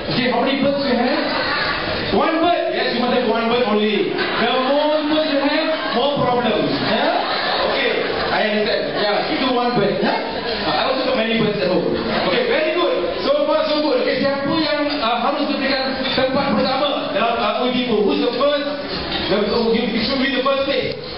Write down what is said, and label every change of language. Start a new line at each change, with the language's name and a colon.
English: Okay, how many birds you have? One bird? Yes, you must have one bird only. The more birds you have, more problems. Yeah? Okay, I understand. Yeah,
Indonesian: itu
English: one bird. Huh? I also got many birds at home. Okay, very good. So far so good.
Indonesian: Okay, siapa yang harus diberikan tempat pertama dalam ibu?
English: Who's the first? You should be the first place.